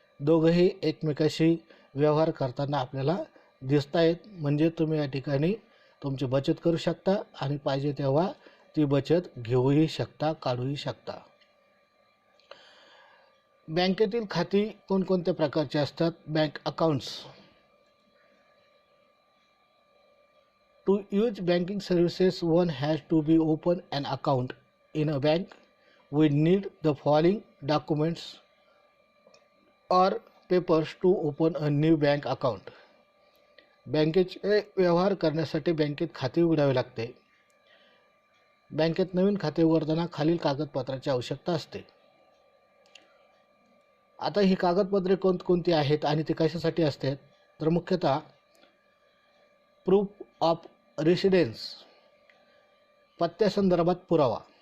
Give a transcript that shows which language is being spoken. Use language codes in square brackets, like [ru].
[mr] दोघंही एकमेकाशी व्यवहार करताना आपल्याला दिसत आहेत. म्हणजे तुम्ही या ठिकाणी तुमची बचत करू शकता आणि पाहिजे तेव्हा ती बचत घेऊही शकता, काढूही शकता. बँकेतील खाती कोणकोणत्या प्रकारची असतात. [en] Bank accounts. To use banking services, one has to be open an account in a bank. We need the following documents or papers to open a new bank account. [mr] बँकेचे व्यवहार करण्यासाठी बँकेत खाते उघडावे लागते. बँकेत नवीन खाते उघडताना खालील कागदपत्राची आवश्यकता असते. आता ही कागदपत्रे कोणती आहेत आणि ते कशासाठी असतात. तर मुख्यतः [en] proof of residence, [mr] पत्त्यासंदर्भात पुरावा.